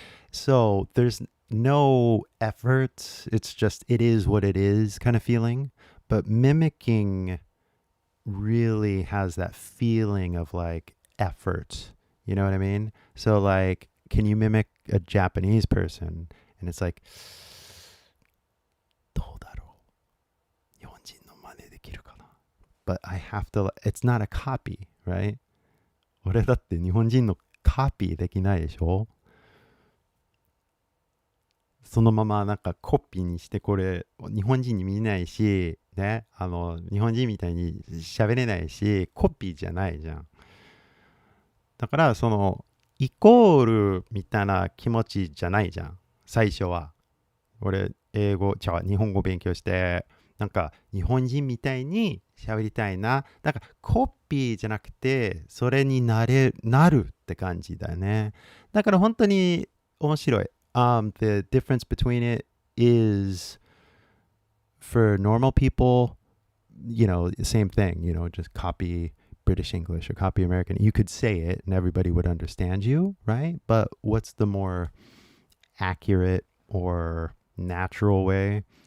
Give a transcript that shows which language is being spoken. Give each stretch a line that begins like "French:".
English: So there's no effort. It's just, it is what it is kind of feeling. But mimicking really has that feeling of like effort. You know what I mean? So like, can you mimic a Japanese person? And it's like,
Japanese: どうだろう?日本人の真似できるかな?
English: But I have to, it's not a copy, right?
Japanese: 俺だって日本人のコピーできないでしょ? そのままなんかコピーにして、これ日本人に見えないし、ね、日本人みたいに喋れないし、コピーじゃないじゃん。だからイコールみたいな気持ちじゃないじゃん、最初は。俺日本語勉強して、なんか日本人みたいに喋りたいな。だからコピーじゃなくて、それになるって感じだね。だから本当に面白い。
English: The difference between it is, for normal people, same thing, just copy British English or copy American. You could say it and everybody would understand you, right? But what's the more accurate or natural way?